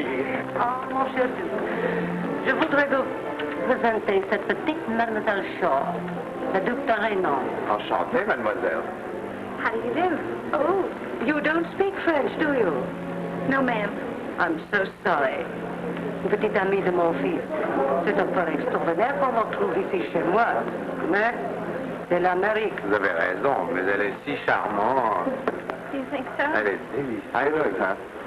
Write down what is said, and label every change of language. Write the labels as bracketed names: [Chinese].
[French] Oh, mon cher Duc, je voudrais vous présenter cette petite Mademoiselle Shaw, the Duc de Raymond. Enchanté, mademoiselle. [English] How do you do? Oh, you don't speak French, do you? No, ma'am. I'm so sorry. [French] Une petite amie de mon fils. C'est un peu extraordinaire qu'on me trouve ici chez moi. Mais c'est l'Amérique. Vous avez raison, mais elle est si charmante. [English] Do you think so? [French] Elle est délicieuse, hein?